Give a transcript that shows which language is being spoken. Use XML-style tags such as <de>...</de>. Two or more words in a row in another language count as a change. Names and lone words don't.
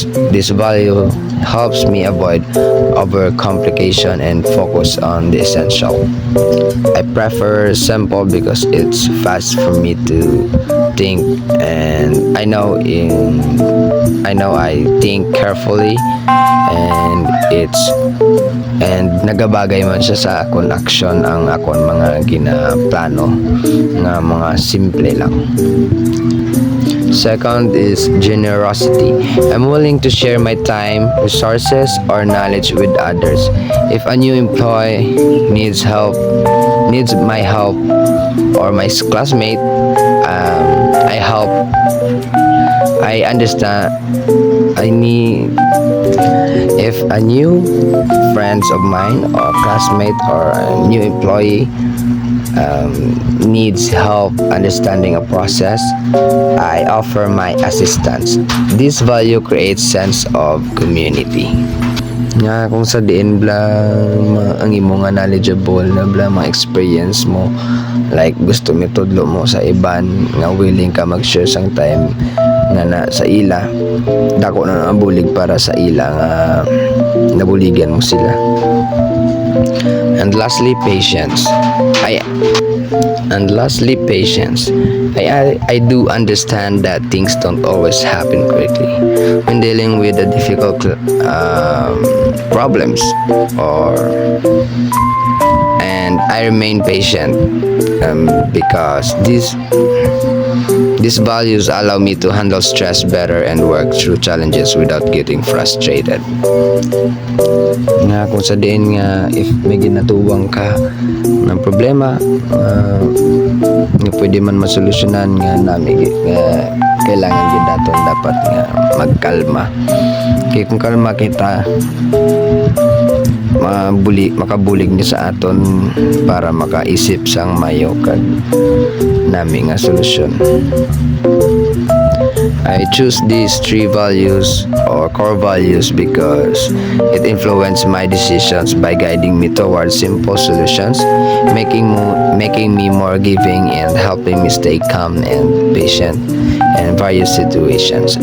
<en>This value helps me avoid overcomplication and focus on the essential. I prefer simple because it's fast for me to think, and I think carefully, and</en> <hil>nagabagay man siya sa akon action ang akon mga ginaplano nga mga simple lang.</hil> <en>Second is generosity. I'm willing to share my time, resources, or knowledge with others. If a new employee needs my help, or my classmate, I help. I understand. If a new friends of mine, or classmate, or a new employee needs help understanding a process, I offer my assistance. This value creates sense of community.</en> <hil>Nga kung sa diin bla ang imo nga knowledgeable na bla mga experience mo, like gusto mi tudlo mo sa iban nga willing ka mag-share sang time nga na sa ila, dako na ang bulig para sa ila nga nabuligan mo sila.</hil> <en>And lastly, patience. I do understand that things don't always happen quickly when dealing with the difficult problems, and I remain patient because these values allow me to handle stress better and work through challenges without getting frustrated.</en> <hil>Nga kung sa diin nga if may ginatuwang ka ng problema nga pwede man masolusyonan nga nami kailangan gid naton dapat nga magkalma. Kay kung kalma kita makabulig ni sa aton para makaisip sang mayo kag nami nga solusyon.</hil> <en>I choose these 3 values or core values because it influences my decisions by guiding me towards simple solutions, making me more giving and helping me stay calm and patient in various situations.</en>